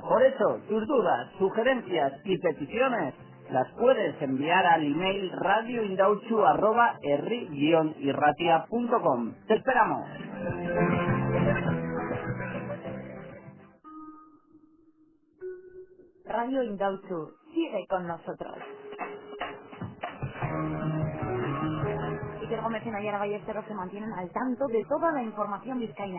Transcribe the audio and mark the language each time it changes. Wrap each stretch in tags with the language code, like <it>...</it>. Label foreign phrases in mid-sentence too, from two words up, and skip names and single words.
<es>Por eso, tus dudas, sugerencias y peticiones las puedes enviar al email radioindautxu@herri-irratia.com. ¡Te esperamos! Radio Indautxu, sigue con nosotros. Iker Gómez y Nayara Ballesteros se mantienen al tanto de toda la información vizcaína.</es>